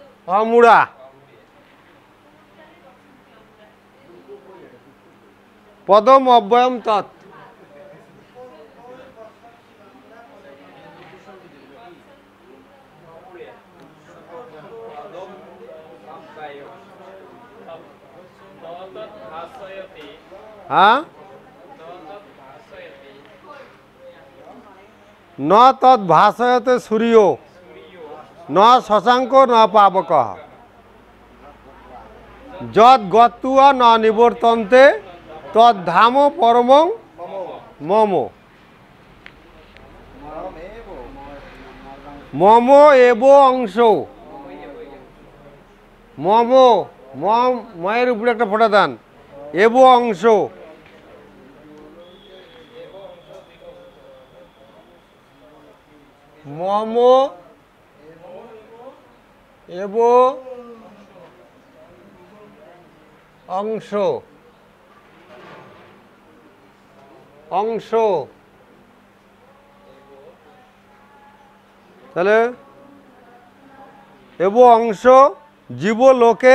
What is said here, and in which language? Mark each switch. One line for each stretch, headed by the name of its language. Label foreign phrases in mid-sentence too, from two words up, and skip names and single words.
Sanskrit: অমুড়া, পদম অব্যয়ম তৎ, হ্যাঁ, ন তৎ ভাসয়তে সূর্য, ন শশাঙ্ক ন পাবক, যদ গত্বা ন নিবর্তন্তে তদ্ধাম পরমং মম, মম এব অংশ, মম, মম,
Bangla: ময়ের উপরে একটা ফোঁটা দেন,
Sanskrit: এব অংশ, মম এব অংশ, অংশ, তাহলে এব অংশ জীবলোকে